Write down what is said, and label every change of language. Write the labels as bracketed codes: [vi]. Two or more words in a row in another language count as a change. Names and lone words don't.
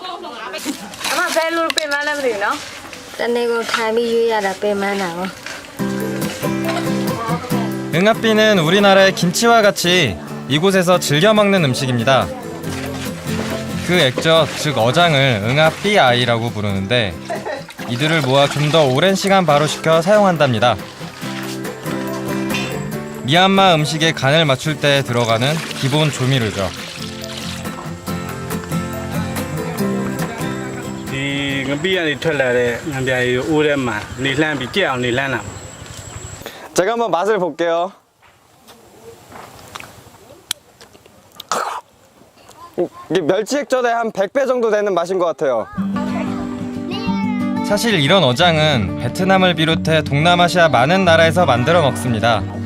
[ko] 응아삐는 우리나라의 김치와 같이 이곳에서 즐겨 먹는 음식입니다. 그 액젓, 즉 어장을 응아삐아이라고 부르는데 이들을 모아 좀 더 오랜 시간 발효시켜 사용한답니다. 미얀마 음식에 간을 맞출 때 들어가는 기본 조미료죠. [my] ဒီငပိကနေထွက်လာတဲ့ငံပြားရီကိုအိုးထဲမှာနေလှမ်းပြီးကြက်အောင်နေလှမ်းတာ [ko] 제가 한번 맛을 볼게요. 이게 멸치 액젓의 한 100배 정도 되는 맛인 것 같아요. 사실 이런 어장은 베트남을 비롯해 동남아시아 많은 나라에서 만들어 먹습니다.